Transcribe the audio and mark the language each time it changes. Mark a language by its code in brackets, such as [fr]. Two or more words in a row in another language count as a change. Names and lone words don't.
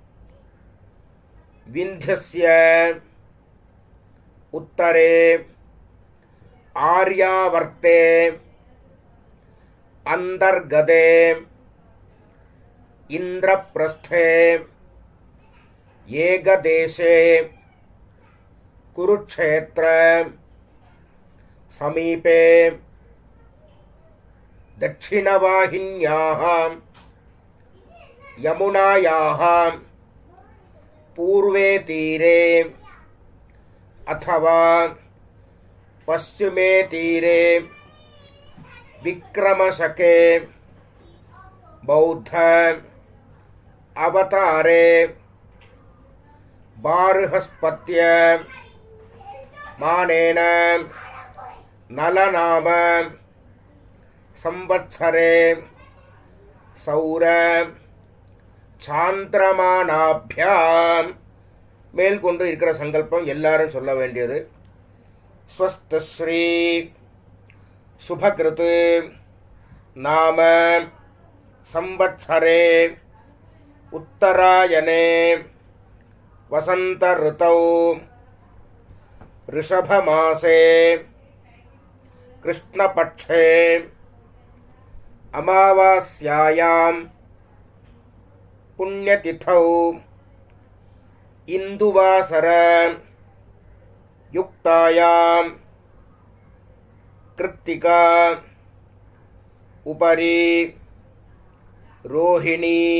[sa] विन्ध्यस्य उत्तरे आर्यावर्ते अन्तर्गते इन्द्रप्रस्थे एकदेशे कुरुक्षेत्र समीपे दक्षिणवाहिन्याः यमुनायाः पूर्वे तीरे अथवा पश्चिमे तीरे विक्रमशके बौद्ध अवतारे बार्हस्पत्य मानेन नलनाम संवत्सरे सौर [ta] சாந்திரமானாபியாம் மேற்கொண்டு இருக்கிற சங்கல்பம் எல்லாரும் சொல்ல வேண்டியது. [sa] स्वस्तिश्री शुभकृत् नाम संवत्सरे उत्तरायणे वसन्त ऋतौ ऋषभमासे कृष्णपक्षे अमावास्यायां पुण्यतिथौ इंदुवासर युक्तायां कृत्तिका उपरि रोहिणी